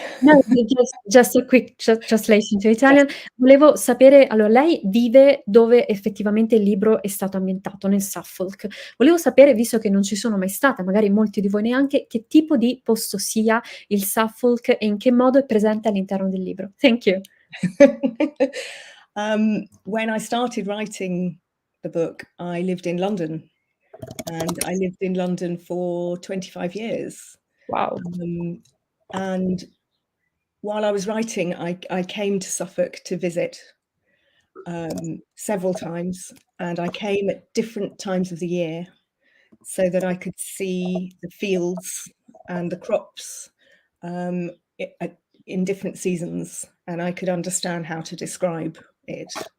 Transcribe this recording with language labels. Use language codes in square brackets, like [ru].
[en] No, just a quick translation to Yes. Italian. [it] Volevo sapere allora lei vive dove effettivamente il libro è stato ambientato, nel Suffolk. Volevo sapere, visto che non ci sono mai stata, magari molti di voi neanche, che tipo di posto sia il Suffolk e in che modo è presente all'interno del libro. [en] Thank you. When I started writing the book, I lived in London, and I lived in London for 25 years. Wow. And while I was writing, I came to Suffolk to visit several times, and I came at different times of the year so that I could see the fields and the crops um, in different seasons, and I could understand how to describe it.